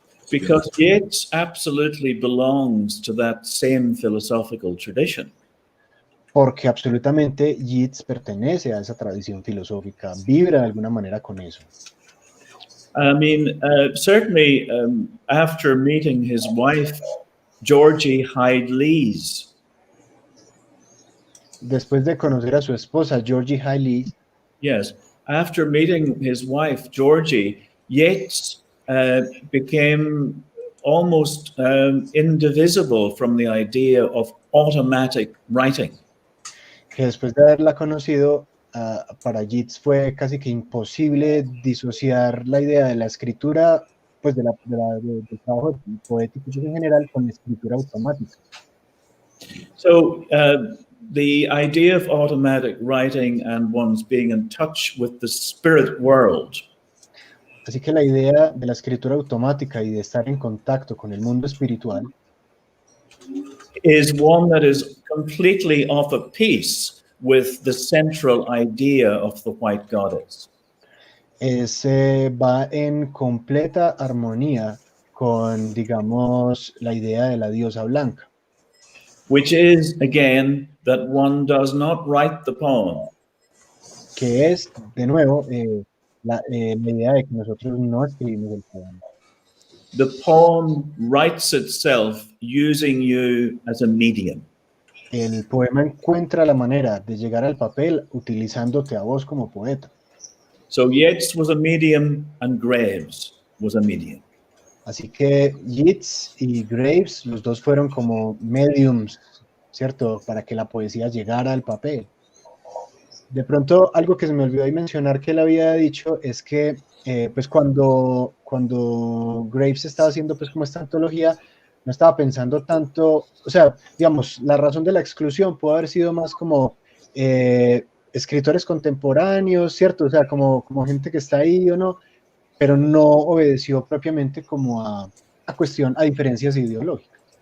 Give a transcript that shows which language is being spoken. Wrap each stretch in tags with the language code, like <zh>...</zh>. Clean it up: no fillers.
<en>Because Yeats absolutely belongs to that same philosophical tradition.</en> <es>Porque absolutamente Yeats pertenece a esa tradición filosófica, vibra de alguna manera con eso.</es> <en>I mean, certainly after meeting his wife, Georgie Hyde-Lees,</en> <es>Después de conocer a su esposa, Georgie Hyde-Lees,</es> <en>yes, after meeting his wife, Georgie, Yeats became almost indivisible from the idea of automatic writing.</en> <es>que después de haberla conocido, para Yeats fue casi que imposible disociar la idea de la escritura, pues del trabajo poético en general con la escritura automática.</es> <en>So the idea of automatic writing and one's being in touch with the spirit world.</en> <es>Así que la idea de la escritura automática y de estar en contacto con el mundo espiritual</es> <en>Is one that is completely off a piece with the central idea of the white goddess.</en> <es>va en completa armonía con, digamos, la idea de la diosa blanca.</es> <en>Which is, again, that one does not write the poem.</en> <es>Que es, de nuevo, la idea de que nosotros no escribimos el poema.</es> <en>The poem writes itself using you as a medium.</en> <es>El poema encuentra la manera de llegar al papel utilizándote a vos como poeta.</es> <en>So Yeats was a medium and Graves was a medium.</en> <es>Así que Yeats y Graves, los dos fueron como mediums, ¿cierto? Para que la poesía llegara al papel. De pronto, algo que se me olvidó ahí mencionar que él había dicho es que pues cuando Graves estaba haciendo pues como esta antología, no estaba pensando tanto, o sea, digamos, la razón de la exclusión pudo haber sido más como escritores contemporáneos, ¿cierto? O sea, como gente que está ahí o no, pero no obedeció propiamente como a diferencias ideológicas.</es>